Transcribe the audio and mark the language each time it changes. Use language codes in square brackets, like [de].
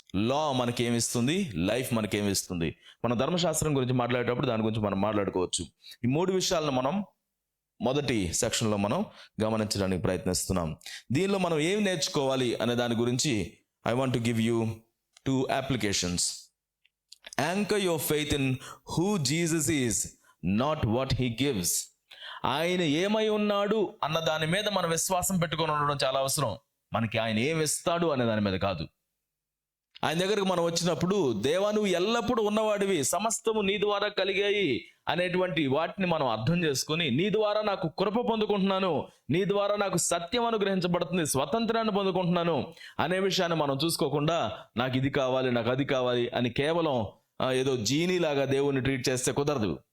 [te] లా మనకేమిస్తుంది, life మనకేమిస్తుంది. మన ధర్మశాస్త్రం గురించి మాట్లాడేటప్పుడు దాని గురించి మనం మాట్లాడుకోవచ్చు. ఈ 3 విషయాలను మనం మొదటి సెక్షన్లో మనం గమనించడానికి ప్రయత్నిస్తున్నాం. దీనిలో మనం ఏం నేర్చుకోవాలి అనే దాని గురించి [en] I want to give you 2 applications. Anchor your faith in who Jesus is, not what he gives. [te] ఆయన ఏమై ఉన్నాడు అన్న దాని మీద మన విశ్వాసం పెట్టుకొని ఉండడం చాలా అవసరం. మనకి ఆయన ఏమి ఇస్తాడు అనే దాని మీద కాదు. ఆయన దగ్గరకు మనం వచ్చినప్పుడు, దేవా నువ్వు ఎల్లప్పుడూ ఉన్నవాడివి, సమస్తము నీ ద్వారా కలిగాయి అనేటువంటి వాటిని మనం అర్థం చేసుకొని, నీ ద్వారా నాకు కృప పొందుకుంటున్నాను, నీ ద్వారా నాకు సత్యం అనుగ్రహించబడుతుంది, స్వతంత్రాన్ని పొందుకుంటున్నాను అనే విషయాన్ని మనం చూసుకోకుండా, నాకు ఇది కావాలి, నాకు అది కావాలి అని కేవలం ఏదో జీనీలాగా దేవుణ్ణి ట్రీట్ చేస్తే కుదరదు.